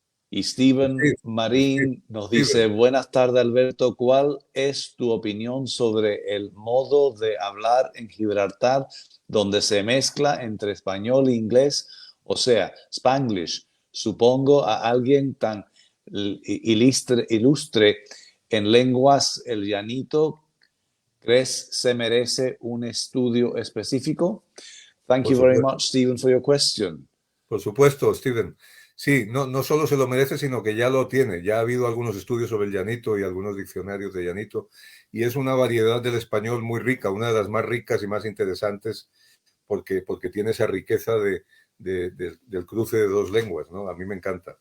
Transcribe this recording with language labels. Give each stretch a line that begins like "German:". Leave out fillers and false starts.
Spanish: Y Steven Marín nos dice, buenas tardes Alberto, ¿cuál es tu opinión sobre el modo de hablar en Gibraltar donde se mezcla entre español e inglés? O sea, Spanglish. Supongo a alguien tan ilustre en lenguas el llanito, ¿crees se merece un estudio específico?
English: Thank you very much, Stephen, for your question.
Spanish: Por supuesto, Stephen. Sí, no solo se lo merece, sino que ya lo tiene. Ya ha habido algunos estudios sobre el llanito y algunos diccionarios de llanito. Y es una variedad del español muy rica, una de las más ricas y más interesantes, porque tiene esa riqueza del cruce de 2 lenguas, ¿no? A mí me encanta.